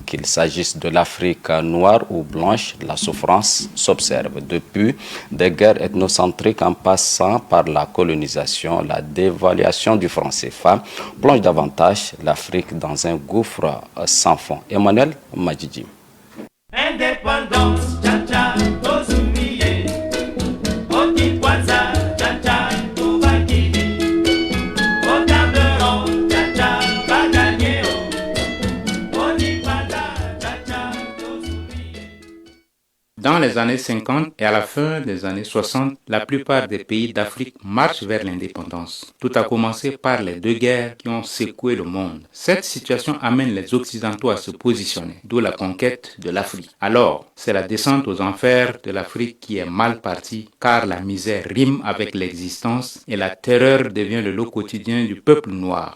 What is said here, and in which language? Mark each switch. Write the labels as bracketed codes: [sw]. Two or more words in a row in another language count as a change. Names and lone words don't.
[fr] Qu'il s'agisse de l'Afrique noire ou blanche, la souffrance s'observe depuis des guerres ethnocentriques en passant par la colonisation, la dévaluation du franc CFA, plonge davantage l'Afrique dans un gouffre sans fond. Emmanuel Majidi. Indépendance, [ln] tcha-tcha, Tozumiye, Otikwaza, tcha-tcha, Toubakidi, Otableron, tcha-tcha, Baganyeo, Otikwaza, tcha-tcha, Tozumiye. [fr] Dans les années 50 et à la fin des années 60, la plupart des pays d'Afrique marchent vers l'indépendance. Tout a commencé par les deux guerres qui ont secoué le monde. Cette situation amène les Occidentaux à se positionner, d'où la conquête de l'Afrique. Alors, c'est la descente aux enfers de l'Afrique qui est mal partie, car la misère rime avec l'existence et la terreur devient le lot quotidien du peuple noir.